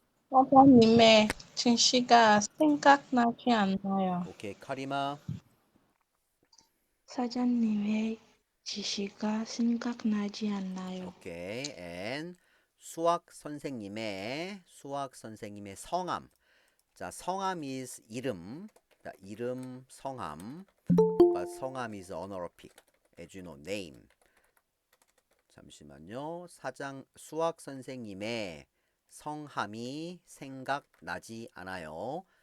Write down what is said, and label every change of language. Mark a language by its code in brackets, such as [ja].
[ko] 사장님의 지시가 생각나지 않아요. 오케이, 카리마. 사장님의 지시가 생각나지 않나요? 오케이, and 수학 선생님의 성함. 자, 성함 is 이름. 자, 이름 성함. [en] But 성함 is honorific. As you know, name. [ko] 잠시만요. 수학 선생님의 성함이 생각나지 않아요.